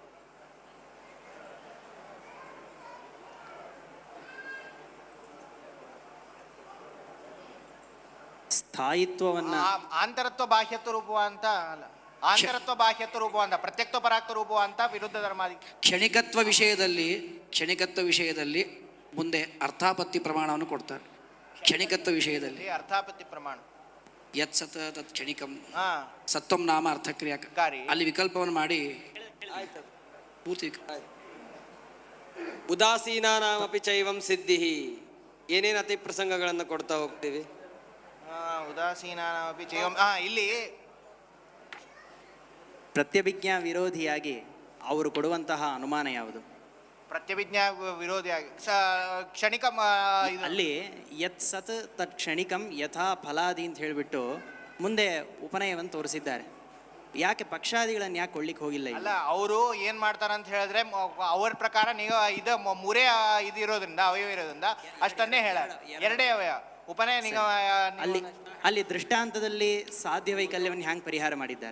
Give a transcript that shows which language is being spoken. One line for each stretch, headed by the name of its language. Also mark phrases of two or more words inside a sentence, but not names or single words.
Kannada: ಸ್ಥಾಯಿತ್ವವನ್ನ ಆಂತರತ್ವ ಬಾಹ್ಯತ್ವ ರೂಪ ಅಂತ ಅಲ್ಲ, ಆಂತರತ್ವ ಬಾಹ್ಯತ್ವ ರೂಪ ಅಂತ, ಪ್ರತ್ಯಕ್ತ್ವ ಪರಾಕ್ತ ರೂಪ ಅಂತ ವಿರುದ್ಧ ಧರ್ಮಾದಿ. ಕ್ಷಣಿಕತ್ವ ವಿಷಯದಲ್ಲಿ ಮುಂದೆ ಅರ್ಥಾಪತ್ತಿ ಪ್ರಮಾಣವನ್ನು ಕೊಡ್ತಾರೆ. ಕ್ಷಣಿಕತ್ವ ವಿಷಯದಲ್ಲಿ ಅರ್ಥಾಪತ್ತಿ ಪ್ರಮಾಣ
Sanskrit: ಯತ್ ಸತ್ ತತ್ ಕ್ಷಣಿಕಂ ಹಾ ಸತ್ವಂ ನಾಮ ಅರ್ಥಕ್ರಿಯಾ ಗಾರಿ.
Kannada: ಅಲ್ಲಿ ವಿಕಲ್ಪವನ್ನು ಮಾಡಿ ಪೂರ್ತಿ
Sanskrit: ಉದಾಸೀನಾನಾಮಪಿ ಚೈವಂ ಸಿದ್ಧಿ.
Kannada: ಏನೇನು ಅತಿ ಪ್ರಸಂಗಗಳನ್ನು ಕೊಡ್ತಾ ಹೋಗ್ತೀವಿ.
Sanskrit: ಉದಾಸೀನಾನಪಿ ಚೈವಂ. ಇಲ್ಲಿ
Kannada: ಪ್ರತ್ಯಭಿಜ್ಞಾ ವಿರೋಧಿಯಾಗಿ ಅವರು ಕೊಡುವಂತಹ ಅನುಮಾನ ಯಾವುದು? ಪ್ರತ್ಯಭಿಜ್ಞಾ ವಿರೋಧಿಯಾಗಿ ಕ್ಷಣಿಕ ಅಲ್ಲಿ
Sanskrit: ಯತ್ ಸತ್ ತತ್ ಕ್ಷಣಿಕಂ ಯಥಾ ಫಲಾದಿ
Kannada: ಅಂತ ಹೇಳಿಬಿಟ್ಟು ಮುಂದೆ ಉಪನಯವನ್ನು ತೋರಿಸಿದ್ದಾರೆ. ಯಾಕೆ ಪಕ್ಷಾದಿಗಳನ್ನು ಯಾಕೆ ಕೊಳ್ಳಿಕ್ಕೆ ಹೋಗಿಲ್ಲ ಇಲ್ಲಿ? ಅಲ್ಲ, ಅವರು ಏನ್ ಮಾಡ್ತಾರೆ ಅಂತ ಹೇಳಿದ್ರೆ ಅವ್ರ ಪ್ರಕಾರ ನೀವು ಇದು ಮೂರೇ ಇದು ಇರೋದ್ರಿಂದ, ಅವಯವ ಇರೋದ್ರಿಂದ ಅಷ್ಟನ್ನೇ ಹೇಳ, ಎರಡೇ ಅವಯವ ಉಪನಯ ನಿಗಮ. ಅಲ್ಲಿ ದೃಷ್ಟಾಂತದಲ್ಲಿ ಸಾಧ್ಯ ವೈಕಲ್ಯವನ್ನು ಹ್ಯಾಂಗ್ ಪರಿಹಾರ ಮಾಡಿದ್ದಾರೆ?